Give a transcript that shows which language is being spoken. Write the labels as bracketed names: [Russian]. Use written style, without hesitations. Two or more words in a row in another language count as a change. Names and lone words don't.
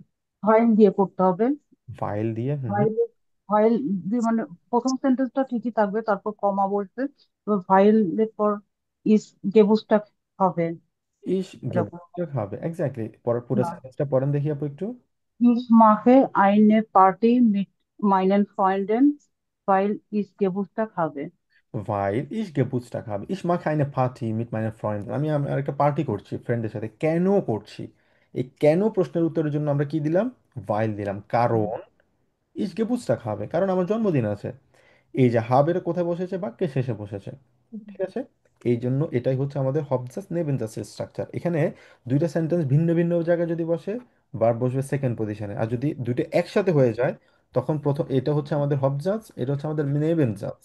[Bangla] ফাইল দিয়ে করতে হবে। ভাইল দিয়ে, হুম। ফাইল, ফাইল দিয়ে মানে প্রথম সেন্টেন্সটা ঠিকই থাকবে, তারপর কমা বলতে, ফাইলের পর [German] ich Geburtstag [Bangla] হবে ইস এরকম। গেবুটস্টাগ হবে, এক্স্যাক্টলি। পরের পুরো সেন্টেন্সটা পড়েন দেখি আপু একটু। [German] Ich mache eine Party mit meinen Freunden, weil ich Geburtstag habe. Weil ich Geburtstag habe. Ich mache eine Party mit meinen Freunden। [Bangla] আমি আমার একটা পার্টি করছি ফ্রেন্ডের সাথে। কেন করছি? এই কেন প্রশ্নের উত্তরের জন্য আমরা কি দিলাম? ভাইল দিলাম। কারণ [German] ich Geburtstag habe, [Bangla] কারণ আমার জন্মদিন আছে। এই যে হাবের কোথায় বসেছে? বাক্যের শেষে বসেছে। ঠিক আছে, এই জন্য এটাই হচ্ছে আমাদের [German] Hauptsatz Nebensatz [Bangla] স্ট্রাকচার। এখানে দুইটা সেন্টেন্স ভিন্ন ভিন্ন জায়গায় যদি বসে, ভার্ব বসবে [English] second position. [Bangla] আর যদি দুইটা একসাথে হয়ে যায়, তখন প্রথম এটা হচ্ছে আমাদের হবজাস, এটা হচ্ছে আমাদের নেবেনজাস।